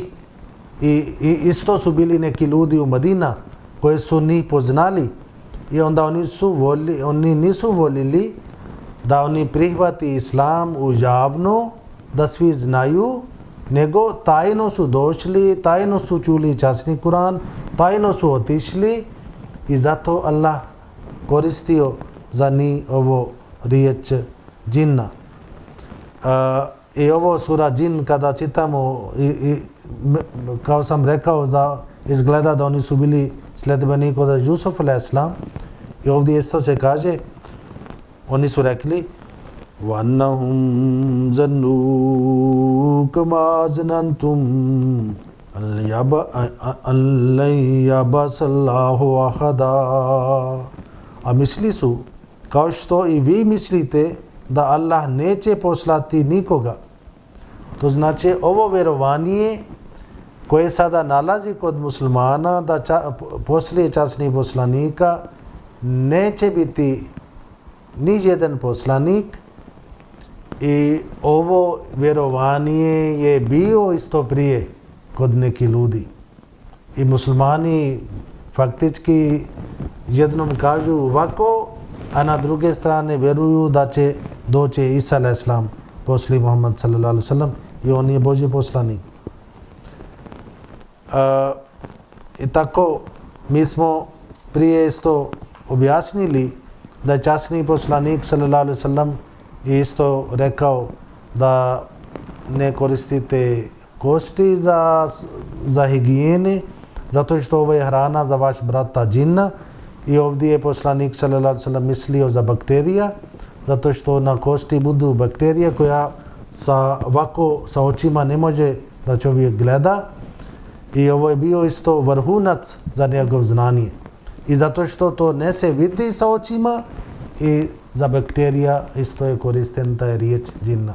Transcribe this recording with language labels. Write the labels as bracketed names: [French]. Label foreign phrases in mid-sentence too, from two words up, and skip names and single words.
[Bosnian] I isto su bili neki ljudi u Medina koji su ni poznali i onda oni nisu volili da oni prihvati islam u javno, da svi znaju, nego tajno su došli, tajno su čuli časni Kur'an, tajno su otišli i zato Allah koristio za njih ovo riječ džinna. I ovo sura džin kada čitamo, kao sam rekao, izgleda da oni su bili sledbenici od Jusuf a.s. I ovdje isto se kaže, oni su rekli [Arabic] وَأَنَّهُمْ ظَنُّوا كَمَا ظَنَنْتُمْ أَنْ لَنْ يَبْعَثَ اللَّهُ أَحَدًا. [Bosnian] A mislili su, kao što i vi mislite, da Allah neće poslati nikoga. To znači ovo vjerovanje koje sada nalazi kod muslimana da poslije časnih poslanika neće biti ni jedan poslanik, i ovo vjerovanje je bio isto prije kod nekih ljudi. I muslimani faktički jednom kažu ovako, a na druge strane vjeruju da će doći Isa a.s. poslije Muhammed [Arabic] صلى الله عليه وسلم [Bosnian] i on je Božji poslanik. I tako mi smo prije isto objasnili da je časni poslanik [Arabic] صلى الله عليه وسلم [Bosnian] isto rekao da ne koristite kosti za higijene, zato što ovo je hrana za vaš brata džinna. I ovdje je poslanik [Arabic] صلى الله عليه وسلم [Bosnian] mislio za bakterija, zato što na kosti budu bakterije koja sa očima ne može da čovjek gleda. I ovo je bio isto vrhunac za njegov znanje. I zato što to ne se vidi sa očima, i za bakterija isto je koristen taj riječ džinna.